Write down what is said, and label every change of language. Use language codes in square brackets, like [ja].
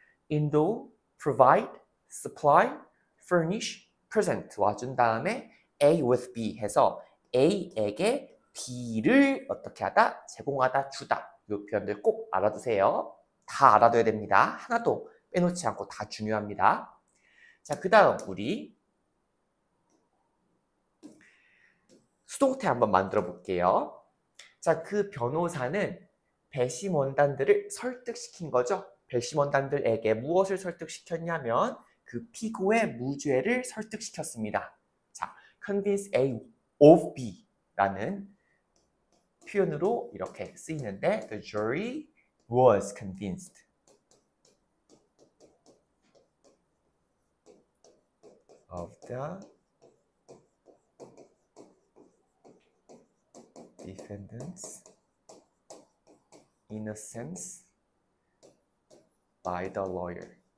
[en] endow, provide, supply, furnish, present [ko] 와준 다음에 [en] A with B [ko] 해서 A에게 B를 어떻게 하다? 제공하다, 주다. 이 표현들 꼭 알아두세요. 다 알아둬야 됩니다. 하나도 빼놓지 않고 다 중요합니다. 자, 그 다음 우리 수동태 한번 만들어 볼게요. 자, 그 변호사는 배심원단들을 설득시킨 거죠. 배심원단들에게 무엇을 설득시켰냐면 그 피고의 무죄를 설득시켰습니다. 자, [en] convince A of B [ko] 라는 표현으로 이렇게 쓰이는데 [en] the jury was convinced of the defendant's innocence by the lawyer.